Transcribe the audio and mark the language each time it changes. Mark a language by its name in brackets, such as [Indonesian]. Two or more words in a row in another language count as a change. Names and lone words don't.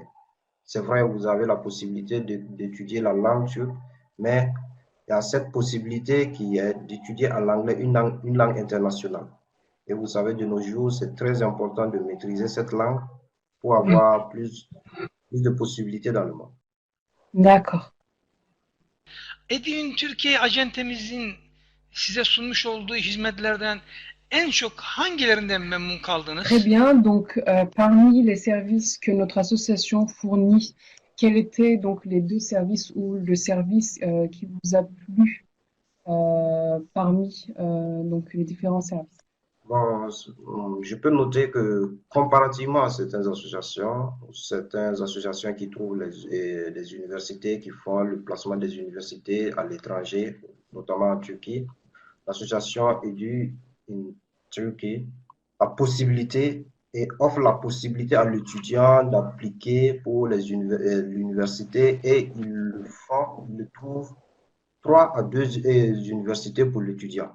[French] C'est vrai, vous avez la possibilité d'étudier la langue turque, mais il y a cette possibilité qui est d'étudier en anglais une langue internationale. Et vous savez, de nos jours, c'est très important de maîtriser cette langue pour avoir plus de possibilités dans le monde. D'accord. [Turkish] Edin Türkiye acentemizin size sunmuş olduğu hizmetlerden en çok hangilerinden memnun kaldınız? [French] Très bien. Parmi les services que notre association fournit, quels étaient les deux services ou le service qui vous a plu parmi les différents services? Bon, je peux noter que comparativement à certaines associations qui trouvent les universités, qui font le placement des universités à l'étranger, notamment en Turquie, l'association Edu in Turkey la possibilité et offre la possibilité à l'étudiant d'appliquer pour l'université et ils trouvent 3 à 2 universités pour l'étudiant.